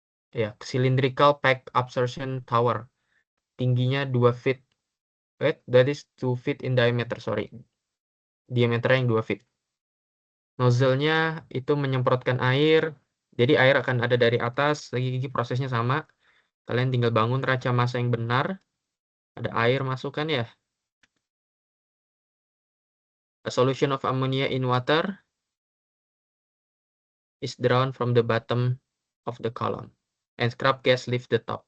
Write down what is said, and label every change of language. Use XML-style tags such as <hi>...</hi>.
<id>Ya,</id> <en>cylindrical pack absorption tower.</en> <id>Tingginya 2 feet.</id> <en>Wait, that is 2 feet in diameter, sorry.</en> <id>Diameternya yang 2 feet. Nozzle-nya itu menyemprotkan air. Jadi air akan ada dari atas, lagi prosesnya sama. Kalian tinggal bangun raca massa yang benar. Ada air masuk kan ya.</id> <en>A solution of ammonia in water is drawn from the bottom of the column. And scrub gas leave the top.</en>